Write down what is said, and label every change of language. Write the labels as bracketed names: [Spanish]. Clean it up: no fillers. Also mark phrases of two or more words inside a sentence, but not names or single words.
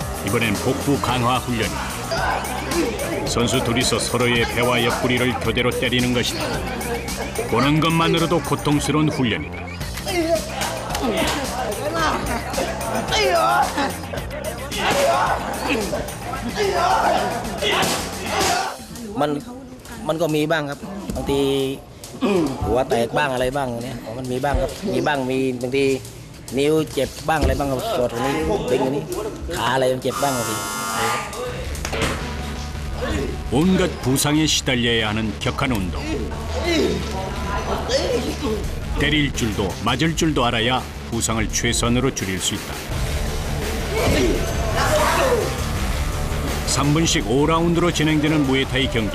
[Korean] 이번엔 복부 강화 훈련이다. 선수 둘이서 서로의 배와 옆구리를 교대로 때리는 것이다. 보는 것만으로도 고통스러운 훈련이다. [Thai] มันก็มีบ้างครับบางทีหัวแตกบ้างอะไรบ้างเนี่ยมันมีบ้างครับมีบ้างมีบางทีนิ้วเจ็บบ้างอะไรบ้างครับปวดตรงนี้เป็นอย่างนี้ขาอะไรมันเจ็บบ้างบางที [Korean] 온갖 부상에 시달려야 하는 격한 운동. 때릴 줄도 맞을 줄도 알아야 부상을 최선으로 줄일 수 있다. 3분씩 5라운드로 진행되는 무에타이 경기.